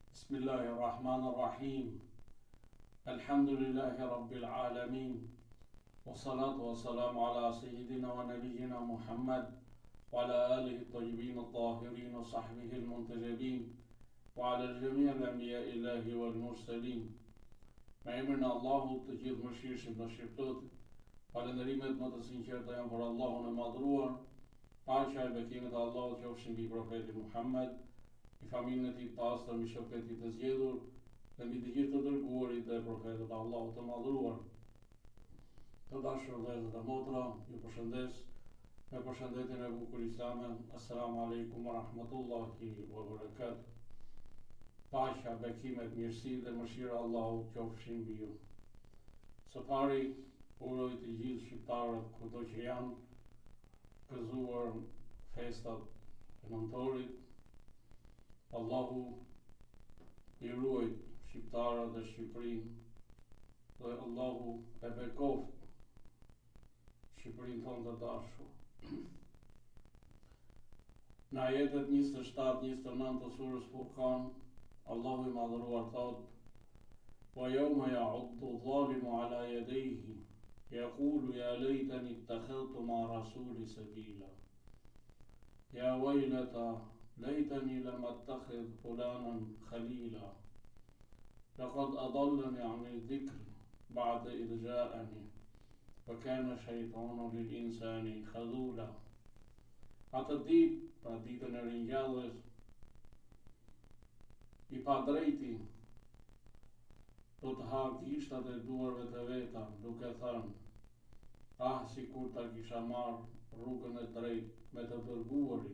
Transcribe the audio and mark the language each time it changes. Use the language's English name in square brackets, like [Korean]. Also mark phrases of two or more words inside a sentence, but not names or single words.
[Arabic] بسم الله الرحمن الرحيم. الحمد لله رب العالمين. والصلاة والسلام على سيدنا ونبينا محمد وعلى آله الطيبين الطاهرين وصحبه المنتجبين وعلى جميع أنبياء الله والمرسلين. [Albanian] Me emrin e Allahut të gjithë mëshirshëm dhe shpirtot, falënderimet më të sinqerta janë për Allahun e madhruar, paqja e bekimet e Allahut qofshin mbi profetin Muhammed, i familjen e tij të pastër, mbi shokët e tij të zgjedhur, dhe mbi të gjithë të dërguarit dhe profetët e Allahut të madhruar. Të dashur vëllezër dhe motra, ju përshëndes me përshëndetjen e bukur islame. [Arabic] السلام عليكم ورحمة الله وبركاته. [Albanian] Paqja, bekimet, mirësi dhe mëshira e Allahut qofshin mbi ju. Së pari, uroj të gjithë shqiptarët kudo që janë gëzuar festat e nëntorit. Allahu i ruajt shqiptarët dhe Shqipërinë, dhe Allahu e bekoft Shqipërinë tonë të dashur. Në ajetet 27-29 të surës Furqan, Allahu i madhëruar thot: [Arabic] "ويوم يعض الظالم على يديه يقول يا ليتني اتخذت مع الرسول سبيلا. يا ويلتى ليتني لم أتخذ فلانا خليلا لقد أضلني عن الذكر بعد إذ جاءني وكان الشيطان للإنسان خذولا." [Albanian] Atë ditë, pra ditën e ringjalljes, i padrejti do të ha gishtat e duarve të veta, duke thënë: "Ah, sikur ta kisha marrë rrugën e drejtë me të dërguarin.